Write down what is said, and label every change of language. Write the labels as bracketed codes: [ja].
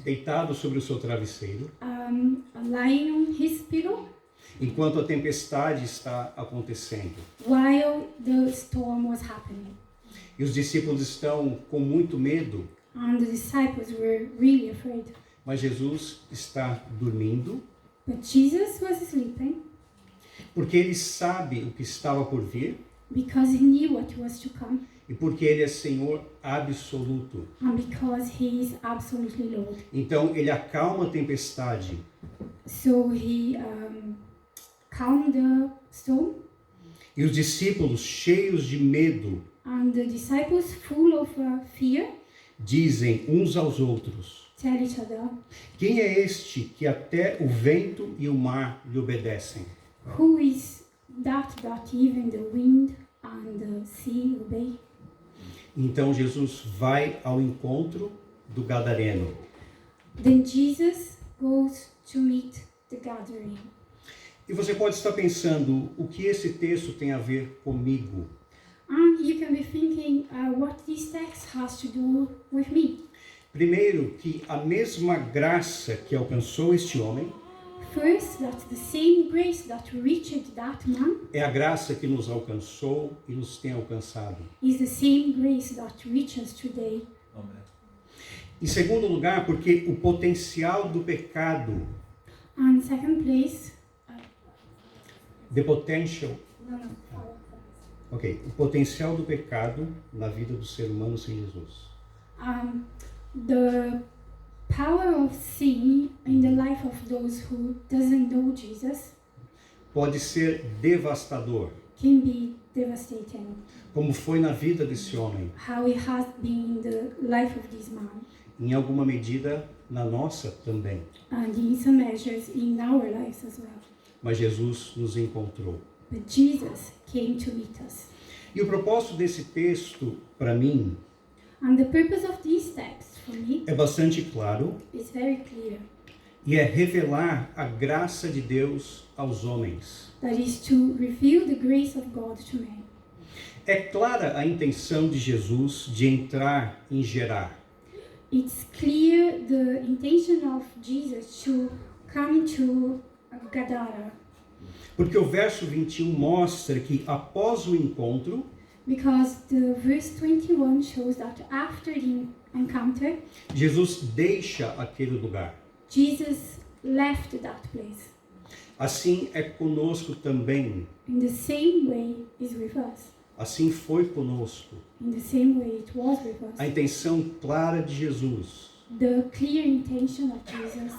[pt] deitado sobre o seu travesseiro, [en] lying on his pillow, [pt] enquanto a tempestade está acontecendo. [en] while the storm was happening. [pt] E os discípulos estão com muito medo, [en] And the disciples were really afraid. [pt] mas Jesus está dormindo, [en] But Jesus was sleeping [pt] porque ele sabe o que estava por vir [en] because he knew what was to come [pt] e porque ele é Senhor absoluto. [en] and because he is absolutely Lord. [pt] Então ele acalma a tempestade [en] So he calmed the storm, [pt] e os discípulos, cheios de medo, [en] and the disciples, full of fear, [pt] dizem uns aos outros: [en] tell each other, [pt] quem é este que até o vento e o mar lhe obedecem? [en] who is that even the wind and the sea obey? [pt] Então Jesus vai ao encontro do gadareno. [en] Then Jesus goes to meet the gathering. [pt] E você pode estar pensando, o que esse texto tem a ver comigo? [en] And you can be thinking what this text has to do with me. [pt] Primeiro, que a mesma graça que alcançou este homem [en] First, that the same grace that reached that man [pt] é a graça que nos alcançou e nos tem alcançado. [en] is the same grace that reaches today. [pt] Em segundo lugar, porque o potencial do pecado, [en] And second place, the potential, no. [pt] ok, o potencial do pecado na vida do ser humano sem Jesus. [en] The power of sin in the life of those who doesn't know Jesus [pt] Pode ser devastador, [en] can be devastating. [pt] como foi na vida desse homem, [en] How it has been in the life of this man, [pt] em alguma medida na nossa também. [en] and in some measures in our lives as well. [pt] Mas Jesus nos encontrou. [en] But Jesus came to meet us. [pt] E o propósito desse texto, para mim, [en] And the purpose of this text for me [pt] é bastante claro [en] is very clear. [pt] e é revelar a graça de Deus aos homens. [en] That is to reveal the grace of God to men. [pt] É clara a intenção de Jesus de entrar em Gerar. [en] It's clear the intention of Jesus to come to Gadara, [pt] Porque o verso 21 mostra que após o encontro, [en] because the verse 21 shows that after the encounter, [pt] Jesus deixa aquele lugar. [en] Jesus left that place. [pt] Assim é conosco também. [en] In the same way is with us. [pt] Assim foi conosco. [en] In the same way it was with us. [pt] A intenção clara de Jesus [en] The clear intention of Jesus